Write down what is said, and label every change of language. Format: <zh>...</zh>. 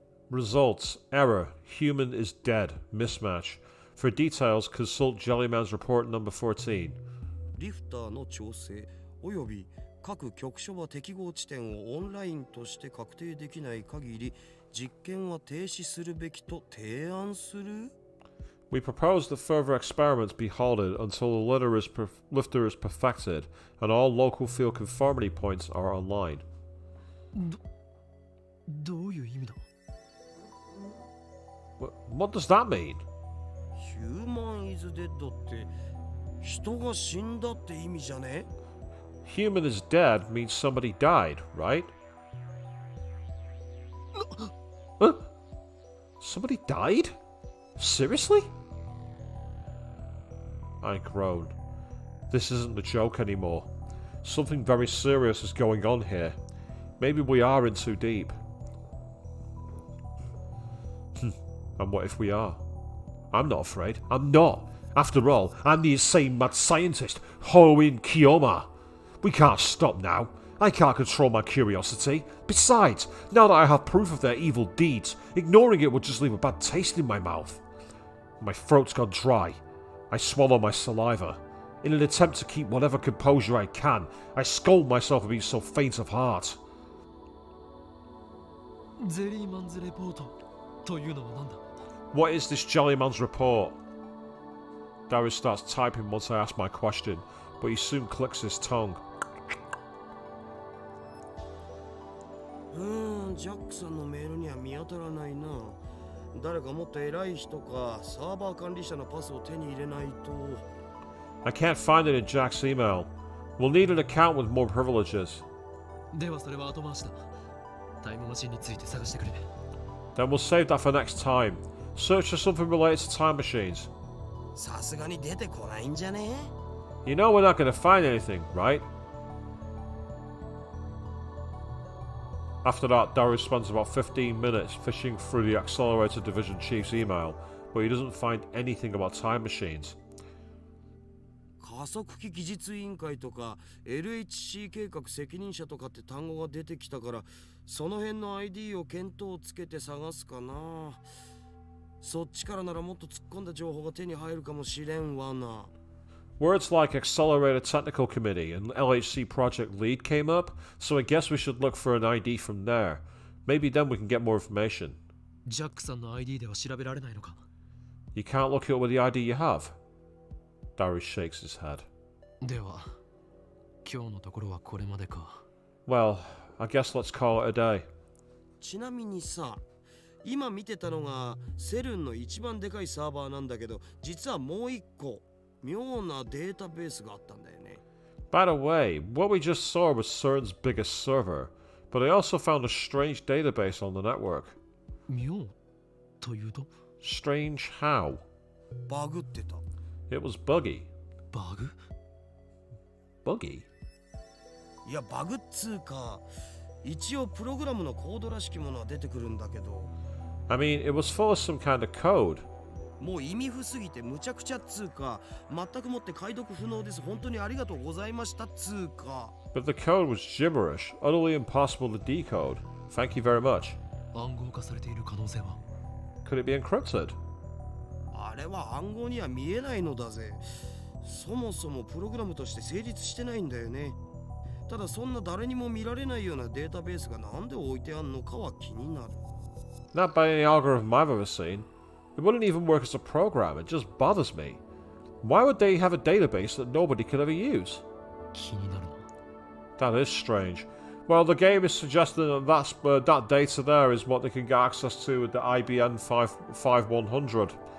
<en>Results. Error. Human is dead. Mismatch. For details, consult Jellyman's report number 14.</en> <ja>リフターの調整および各局所は適合地点をオンラインとして確定できない限り実験は停止するべきと提案する</ja> <en>We propose that further experiments be halted until the lifter is perfected and all local field conformity points are online.</en> <ja>どういう意味だ？</ja> <en>What does that mean? ヒューマンイズデッド</en> <ja>って人が死んだって意味じゃね</ja> <en>Human is dead means somebody died, right? Huh? Somebody died? Seriously? I groaned. This isn't a joke anymore. Something very serious is going on here. Maybe we are in too deep. And what if we are? I'm not afraid. I'm not. After all, I'm the insane mad scientist, Hoin Kiyoma. We can't stop now. I can't control my curiosity. Besides, now that I have proof of their evil deeds, ignoring it would just leave a bad taste in my mouth. My throat's gone dry. I swallow my saliva. In an attempt to keep whatever composure I can, I scold myself for being so faint of heart.</en> <ja>ゼリーマンズレポートというのは何だ？</ja> <en>What is this Jellyman's report? Darius starts typing once I ask my question, but he soon clicks his tongue.</en> <ja>ジャックさんのメールには見当たらないな誰かもっと偉い人かサーバー管理者のパスを手に入れないと</ja> <en>I can't find it in Jack's email. We'll need an account with more privileges.</en> <ja>ではそれは後回しだ。タイムマシンについて探してくれ。</ja> <en>Then we'll save that for next time. Search for something related to time machines.</en> <ja>さすがに出てこないんじゃね</ja> <en>You know we're not going to find anything, right? After that, Darius spends about 15 minutes fishing through the Accelerator Division Chief's email, but he doesn't find anything about time machines.</en> <ja>加速器技術委員会とか LHC 計画責任者とかって単語が出てきたからその辺の ID を見当つけて探すかなそっちからならもっと突っ込んだ情報が手に入るかもしれんわな</ja> <en>Words like Accelerator Technical Committee and LHC Project Lead came up, so I guess we should look for an ID from there. Maybe then we can get more information.</en> <ja>ジャックさんの ID では調べられないのか？</ja> <en>You can't look it up with the ID you have? Darius shakes his head.</en> <ja>では、今日のところはこれまでか。</ja> <en>Well, I guess let's call it a day.</en> <ja>ちなみにさ今見てたのがセルンの一番でかいサーバーなんだけど実はもう一個妙なデータベースがあったんだよね</ja> <en>By the way, what we just saw was CERN's biggest server, but I also found a strange database on the network.</en> <ja>妙というと？</ja> <en>Strange how?</en> <ja>バグってた</ja> <en>It was buggy.</en> <ja>バグ</ja> <en>Buggy?</en> <ja>いやバグっつうか一応プログラムのコードらしきものは出てくるんだけど</ja> <en>I mean, it was full of some kind of code.</en> <ja>もう意味不すぎてむちゃくちゃっつうか全くもって解読不能です本当にありがとうございましたっつうか</ja> <en>But the code was gibberish, utterly impossible to decode. Thank you very much.</en> <ja>暗号化されている可能性は</ja> <en>Could it be encrypted?</en> <ja>あれは暗号には見えないのだぜそもそもプログラムとして成立してないんだよねただそんな誰にも見られないようなデータベースがなんで置いてあんのかは気になる</ja> <en>Not by any algorithm I've ever seen. It wouldn't even work as a program, it just bothers me. Why would they have a database that nobody could ever use?</en> <ja>気になるな</ja> <en>That is strange. Well, the game is suggesting that that data there is what they can get access to with the IBM 5100.</en>